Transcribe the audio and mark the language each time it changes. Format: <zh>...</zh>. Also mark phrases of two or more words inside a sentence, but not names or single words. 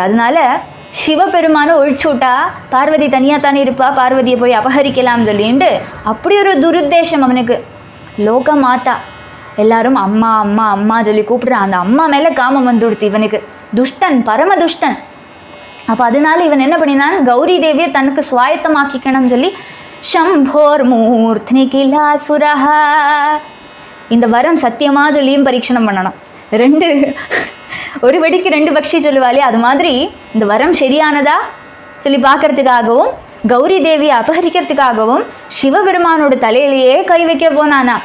<ta>அதனால சிவபெருமானை ஒழிச்சு விட்டா பார்வதி தனியாக தானே இருப்பா, பார்வதியை போய் அபகரிக்கலாம் சொல்லிட்டு அப்படி ஒரு துருத்தேசம் அவனுக்கு. லோக மாதா எல்லாரும் அம்மா அம்மா அம்மா சொல்லி கூப்பிடுறான். அந்த அம்மா மேலே காமம் வந்து கொடுத்து இவனுக்கு. துஷ்டன், பரம துஷ்டன். அப்போ அதனால இவன் என்ன பண்ணினான், கௌரி தேவியை தனக்கு சுவாயத்தமாக்கிக்கணும்னு சொல்லி</ta> <sa>शम्भोर मूर्ध्नि किलासुरः</sa> <ta>இந்த வரம் சத்தியமா சொல்லியும் பரீட்சணம் பண்ணணும். ஒரு வெடிக்கு ரெண்டு பக்ஷி சொல்லுவாளே, அது மாதிரி இந்த வரம் சரியானதா சொல்லி பார்க்கறதுக்காகவும் கௌரி தேவியை அபகரிக்கிறதுக்காகவும் சிவபெருமானோட தலையிலேயே கை வைக்க போனானா.</ta>